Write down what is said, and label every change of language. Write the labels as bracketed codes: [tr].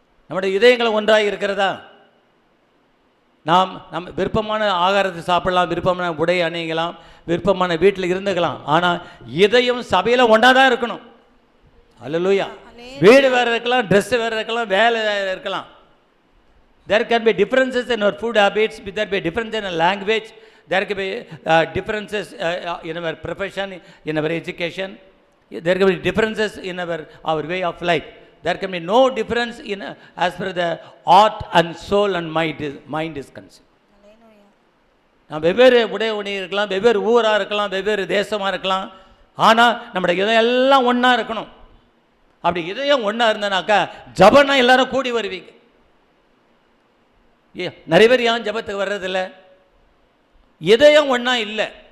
[ta] நம்முடைய இதயங்கள் ஒன்றாக இருக்கிறதா? நம்ம விருப்பமான ஆகாரத்தை சாப்பிடலாம், விருப்பமான உடை அணியலாம், விருப்பமான வீட்டில் இருந்துக்கலாம். ஆனால் இதயம் சபையில் ஒன்றா தான் இருக்கணும். அல்லேலூயா. வீடு வேறு இருக்கலாம், ட்ரெஸ்ஸு வேறு இருக்கலாம், வேலை வேறு இருக்கலாம். [en] There can be differences in our food habits, there be difference in our language, there can be differences in our profession, in our education, there can be differences in our way of life. There can be no difference in as per the heart and soul and mind is concerned. [ta] நாம் வெவ்வேறு உடை இருக்கலாம், வெவ்வேறு ஊராக இருக்கலாம், வெவ்வேறு தேசமாக இருக்கலாம். ஆனால் நம்முடைய இதயம் எல்லாம் ஒன்றா இருக்கணும். அப்படி இதயம் ஒன்றா இருந்தனாக்கா ஜபம்னா எல்லாரும் கூடி வருவீங்க. நிறைய பேர் ஏன் ஜபத்துக்கு வர்றதில்லை? இதயம் ஒன்றா இல்லை.